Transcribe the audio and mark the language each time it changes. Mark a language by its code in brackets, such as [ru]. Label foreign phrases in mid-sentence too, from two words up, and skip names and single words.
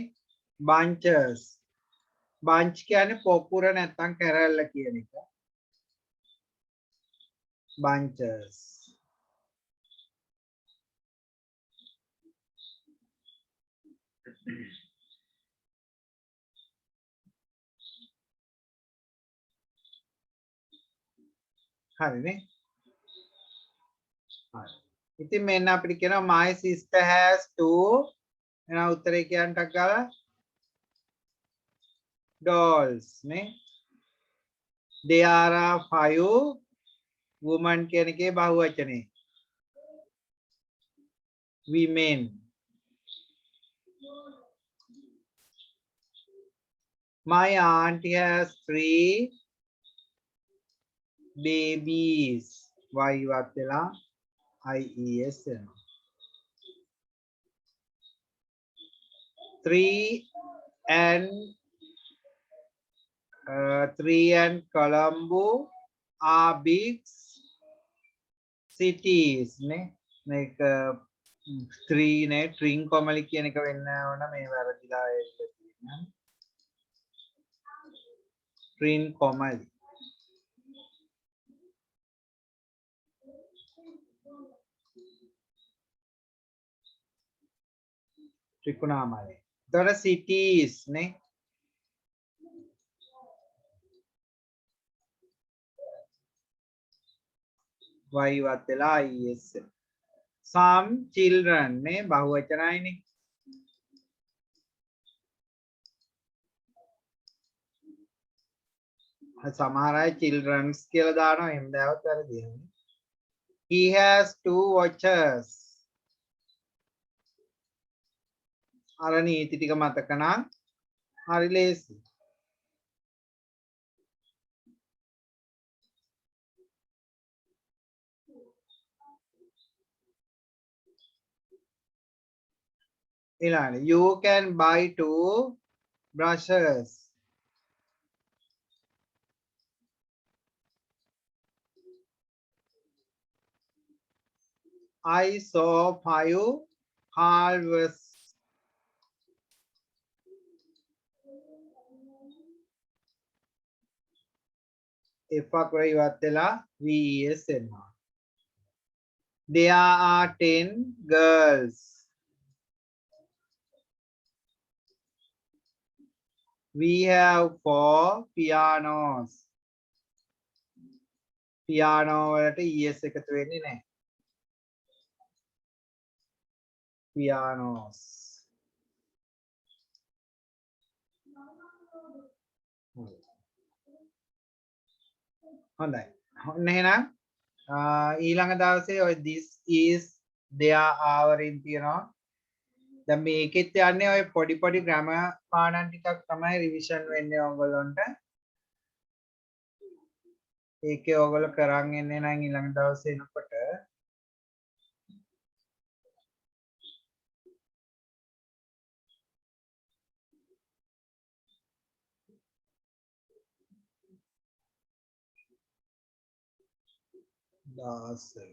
[si] bunches bunch කියන්නේ පොකුර නැත්තම් කැරැල්ල කියන එක. bunches හරිනේ. හරි. ඉතින් මෙන්න අපිට කියනවා [en] my sister has two [si] එහෙනම් උත්තරේ කියන්න ටක් ගාලා dolls නේ. [en] there are 5 women [si] කියන එකේ බහුවචනේ [en] women. my auntie has 3 babies y [si] ඉවත් වෙලා [en] ies එනවා. 3 and Colombo are big cities නේ. [si] මේක 3 නේ ට්‍රින් කොමලි කියන එක වෙන්න ඕන මේ වැරදිලා එන්න තියෙනවා. ට්‍රින් කොමලි ත්‍රිකුණාමලයි. එතකොට cities නේ. y වත් වෙලා is. [en] some children [si] නේ බහුවචනයිනේ. සමහර අය children's කියලා දානවා එහෙම දාවත් වැරදි. [en] he has 2 watches. [si] අර නීති ටික මතක නම් හරි ලේසි. [en] ඊළඟට you can buy 2 brushes. I saw 5 halves. [si] F අකුර ඉවත් වෙලා VES එනවා. [en] There are 10 girls. We have 4 pianos. [si] Piano වලට ES එකතු වෙන්නේ නැහැ. Pianos. හොඳයි. ඔන්න එහෙනම් ඊළඟ දවසේ ඔය [en] this is there are [si] වලින් තියෙනවා. දැන් මේකෙත් යන්නේ ඔය පොඩි ග්‍රැමර් පාඩම් ටිකක් තමයි රිවිෂන් වෙන්නේ ඔයගොල්ලන්ට. ඒකේ ඔයගොල්ලෝ කරන් එන්නේ නම් ඊළඟ දවසේ එනකොට දාස